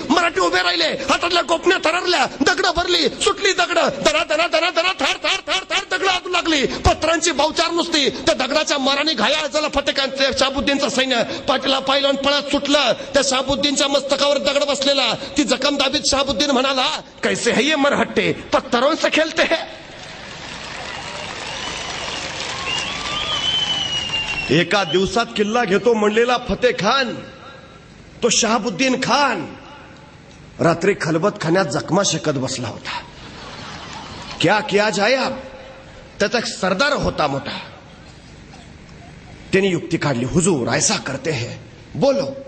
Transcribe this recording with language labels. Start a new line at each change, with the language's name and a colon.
Marathi: मराठी उभे राहिले. हातातल्या गोपण्या थररल्या. दगडं भरली. सुटली दगडं. दरा थार दगडं आतू लागली. पत्रांची बावचार नुसती. त्या दगडाच्या माराने घायाळ झाला फतेकांचे शहाबुद्दीनचं सैन्य. पाठीला पाय लावून पळत सुटलं. त्या शहाबुद्दीनच्या मस्तकावर दगड बसलेला. ती जखम दाबीत शहाबुद्दीन म्हणाला,
Hindi: कैसे है ये मरहट्टे, पत्थरों से खेलते हैं.
Marathi: एका दिवसात किल्ला घेतो म्हणलेला फतेह खान, तो शहाबुद्दीन खान रात्री खलबत खाण्यात जखमा शेकत बसला होता.
Hindi: क्या किया जाए अब.
Marathi: त्याचा एक सरदार होता मोठा. त्यांनी युक्ती काढली,
Hindi: हुजूर ऐसा करते हैं. बोलो.